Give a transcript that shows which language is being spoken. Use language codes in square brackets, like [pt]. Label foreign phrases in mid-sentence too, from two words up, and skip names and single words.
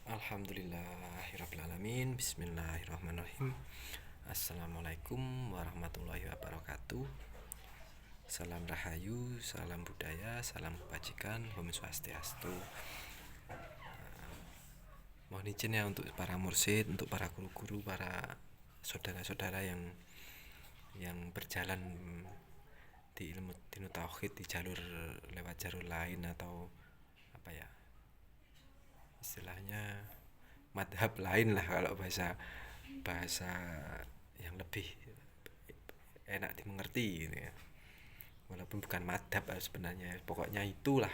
[ar] الحمد لله رب العالمين. بسم الله الرحمن الرحيم. السلام عليكم ورحمة الله وبركاته. [id] Salam rahayu, salam budaya, salam kebajikan, [ban] Om Swastiastu. [id] Mohon izin ya untuk para mursyid, untuk para guru-guru, para saudara-saudara yang berjalan di ilmu dinu tauhid di jalur lewat jalur lain atau apa ya, istilahnya madhab lain lah kalau bahasa yang lebih enak dimengerti gitu ya, walaupun bukan madhab sebenarnya, pokoknya itulah.